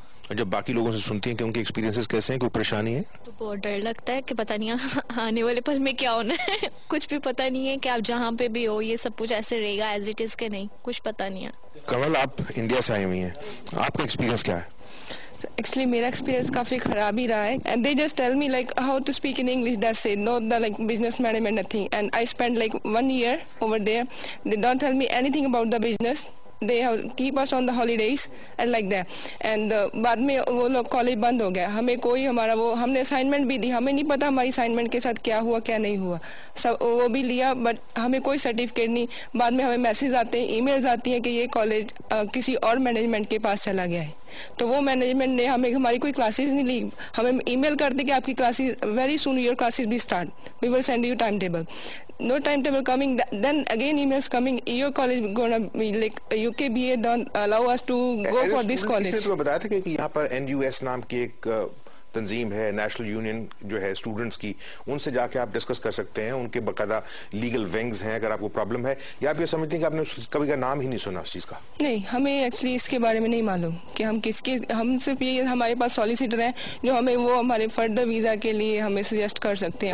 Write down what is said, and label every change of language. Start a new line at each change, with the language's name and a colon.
Urdu: جب باقی لوگوں سے سنتی ہیں کہ ان کے ایکسپیرینسز کیسے ہیں, کوئی پریشانی ہے؟ تو بہت ڈر لگتا ہے کہ پتہ نہیں آنے والے پل میں کیا ہونا ہے. کچھ بھی پتہ نہیں ہے کہ آپ جہاں پہ بھی ہو یہ سب کچھ ایسے رہے گا
English: as it is
Urdu: کے نہیں, کچھ پتہ نہیں ہے. کمل آپ انڈیا سے آئی ہوئی ہیں, آپ کا ایکسپیرینس کیا ہے؟ Actually میرا ایکسپیرینس کافی خراب ہی رہا ہے.
English: And they just tell me like how to speak in English, that's it, not the like business management nothing. And I spent like 1 year over there. They don't tell me anything about the business. They keep us on the holidays and like that.
Urdu: And بعد میں وہ لوگ college بند ہو گیا, ہمیں کوئی ہمارا وہ, ہم نے اسائنمنٹ بھی دی, ہمیں نہیں پتا ہماری اسائنمنٹ کے ساتھ کیا ہوا کیا نہیں ہوا, سب وہ بھی لیا بٹ ہمیں کوئی سرٹیفکیٹ نہیں. بعد میں ہمیں میسیج آتے ہیں, ای میلز آتی ہیں کہ یہ کالج کسی اور مینجمنٹ کے پاس چلا گیا ہے. تو وہ مینجمنٹ نے ہمیں ہماری کوئی کلاسز نہیں لی, ہمیں ای میل کر دی کہ آپ کی classes
English: Very soon your classes بھی start, we will send you time table. No timetable coming, then again emails coming, your college gonna be like UKBA don't allow us to go for this college.
Urdu: تو بتایا تھا کہ یہاں پر NUS نام کی ایک تنظیم ہے, نیشنل یونین جو ہے اسٹوڈنٹس کی, ان سے جا کے آپ ڈسکس کر سکتے ہیں, ان کے باقاعدہ لیگل ونگز ہیں اگر آپ کو پرابلم ہے, یا آپ یہ سمجھتے ہیں کہ آپ نے کبھی کا نام ہی نہیں سنا اس چیز کا؟ نہیں, ہمیں ایکچولی اس کے بارے میں نہیں معلوم کہ ہم کس کے, ہم صرف یہ ہمارے پاس سالیسیٹر ہیں جو ہمیں وہ ہمارے فردر ویزا کے لیے ہمیں سجیسٹ کر سکتے ہیں.